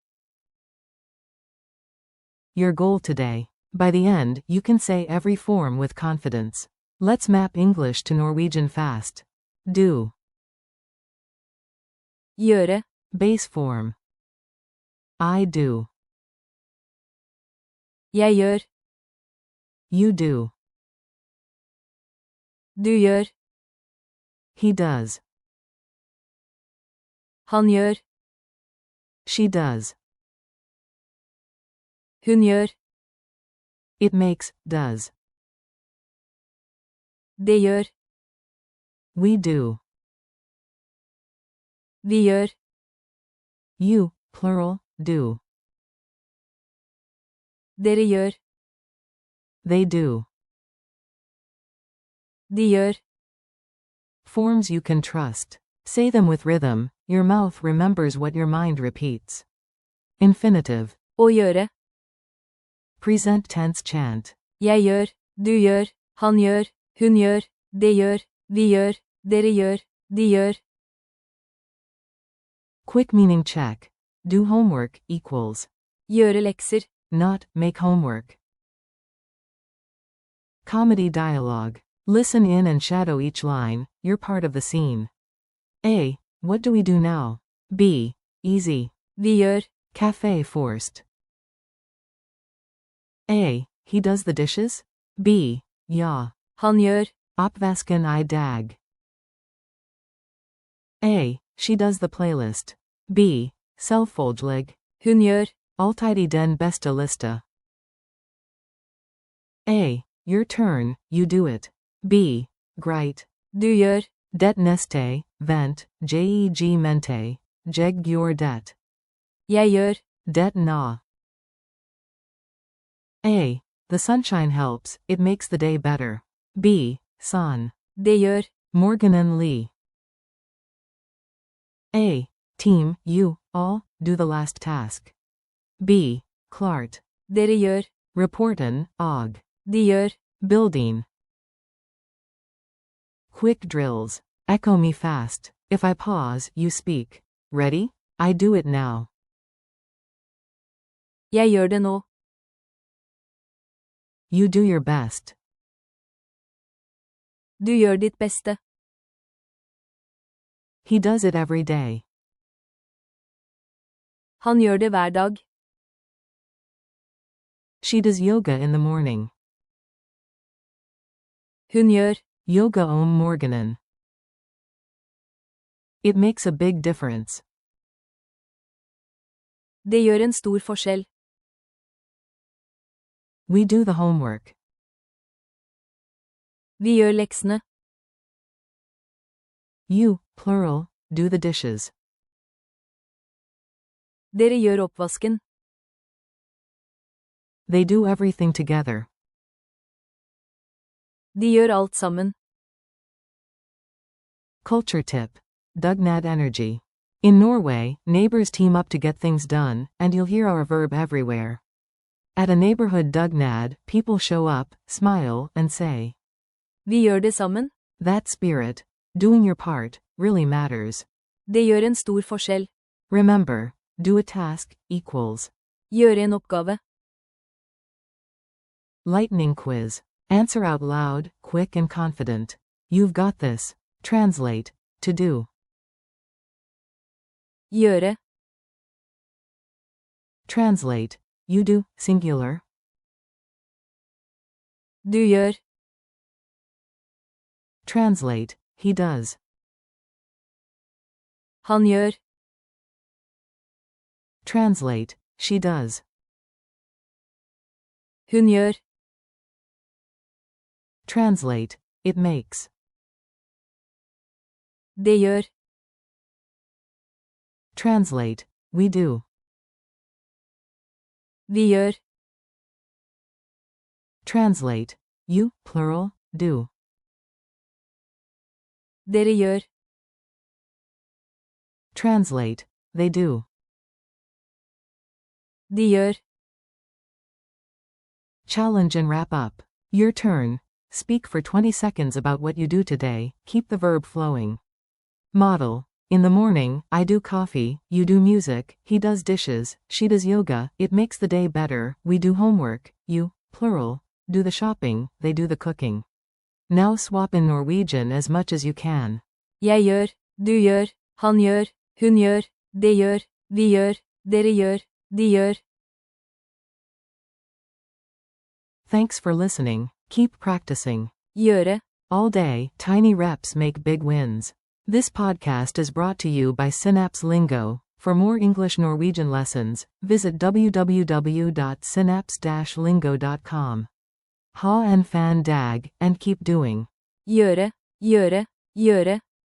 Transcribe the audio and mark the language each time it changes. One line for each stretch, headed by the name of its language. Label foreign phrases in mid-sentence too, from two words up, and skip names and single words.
English: Your goal today. By the end, you can say every form with confidence. Let's map English to Norwegian fast. Do.
Norwegian: Gjøre.
English: Base form. I do.
Norwegian: Jeg gjør.
English: You do.
Norwegian: Du gjør.
English: He does.
Norwegian: Han gjør.
English: She does.
Norwegian: Hun gjør.
English: It makes, does.
Norwegian: Det gjør.
English: We do.
Norwegian: Vi gjør.
English: You, plural, do.
Norwegian: Dere gjør.
English: They do.
Norwegian: De gjør.
English: Forms you can trust. Say them with rhythm, your mouth remembers what your mind repeats. Infinitive.
Norwegian: Å gjøre.
English: Present tense chant.
Norwegian: Jeg gjør. Du gjør. Han gjør. Hun gjør. Det gjør. Vi gjør. Dere gjør. De gjør.
English: Quick meaning check. Do homework equals.
Norwegian: Gjøre lekser.
English: Not, make homework. Comedy dialogue. Listen in and shadow each line, you're part of the scene. A. What do we do now? B. Easy.
Norwegian: Vi gjør.
English: Cafe forced. A. He does the dishes?
Norwegian: B. Ja. Han gjør. Oppvasken I dag.
English: A. She does the playlist.
Norwegian: B. Selvfølelig. Hun gjør. Alltid den beste lista.
English: A. Your turn, you do it.
Norwegian: B. Greit. Du gjør. Det neste, vent, jeg mente, jeg gjør det. Jeg gjør. Det na. A.
English: The sunshine helps, it makes the day better.
Norwegian: B. Son. Det gjør. Morganen Lee. A.
English: Team, you, all, do the last task.
Norwegian: B. Klart. Dere gjør. Reporten, og. De gjør.
English: Building. Quick drills. Echo me fast. If I pause, you speak. Ready? I do it now.
Norwegian: Jeg gjør det nå.
English: You do your best.
Norwegian: Du gjør ditt beste.
English: He does it every day.
Norwegian: Han gjør det hver dag.
English: She does yoga in the morning.
Norwegian: Hun gjør. Yoga om morgenen.
English: It makes a big difference.
Norwegian: Det gjør en stor forskjell.
English: We do the homework.
Norwegian: Vi gjør leksene.
English: You, plural, do the dishes.
Norwegian: Dere gjør oppvasken.
English: They do everything together.
Norwegian: De gjør alt sammen.
English: Culture tip. Dugnad energy. In Norway, neighbors team up to get things done, and you'll hear our verb everywhere. At a neighborhood dugnad, people show up, smile, and say,
Norwegian: Vi gjør det sammen.
English: that spirit, doing your part, really matters.
Norwegian: Det gjør en stor forskjell.
English: Remember, do a task, equals.
Norwegian: Gjøre en oppgave.
English: Lightning quiz. Answer out loud, quick and confident. You've got this. Translate. To do.
Norwegian: Gjøre.
English: Translate. You do, singular.
Norwegian: Du gjør.
English: Translate. He does.
Norwegian: Han gjør.
English: Translate. She does.
Norwegian: Hun gjør.
English: Translate. It makes.
Norwegian: Det gjør.
English: Translate. We do.
Norwegian: Vi gjør.
English: Translate. You, plural, do.
Norwegian: Dere gjør.
English: Translate. They do.
Norwegian: De gjør.
English: Challenge and wrap up. Your turn. Speak for 20 seconds about what you do today. Keep the verb flowing. Model. In the morning, I do coffee, you do music, he does dishes, she does yoga, it makes the day better, we do homework, you, plural, do the shopping, they do the cooking. Now swap in Norwegian as much as you can.
Norwegian: Jeg gjør, du gjør, han gjør, hun gjør, det gjør, vi gjør, dere gjør, de gjør.
English: Thanks for listening. Keep practicing.
Norwegian: Gjøre.
English: All day, tiny reps make big wins. This podcast is brought to you by Synapse Lingo. For more English Norwegian lessons, visit www.synapse-lingo.com.
Norwegian: Ha en fan dag,
English: and keep doing.
Norwegian: Gjøre, gjøre, gjøre.